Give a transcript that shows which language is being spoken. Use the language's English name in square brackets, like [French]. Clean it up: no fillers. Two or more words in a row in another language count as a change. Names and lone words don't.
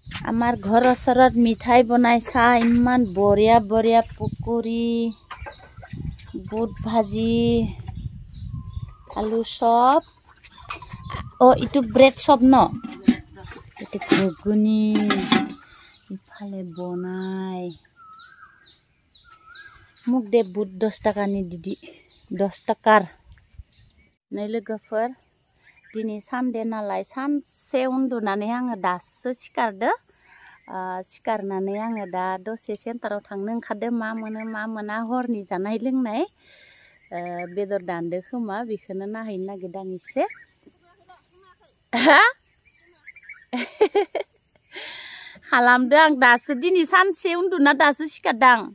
[Assamese] আমাৰ ঘৰৰ ওচৰত মিঠাই বনাইছা ইমান বঢ়িয়া বঢ়িয়া পকৰি বুট ভাজি আলু চপ ইটো ব্ৰেড চপ ন এটো ঘুগুনি ইফালে বনাই মোক দে বুট 10 টাকাनि দিদি 10 টাকাৰ [Bodo] नै लोगोफोर दिनै सानदे नालाय सानसे उन्दुनानै आङो दासो सिखारदो सिखारनानै आङो दा दसे सेन्टाराव थांनो ओंखारदो मा मोनो मा मोना हरनि जानाय लोंनाय बेदर दानदो खोमा बेखौनो नायहैनो नागिरदों आं एसे खालामदो आं दासो दिनै सानसे उन्दुना दासो सिखारदों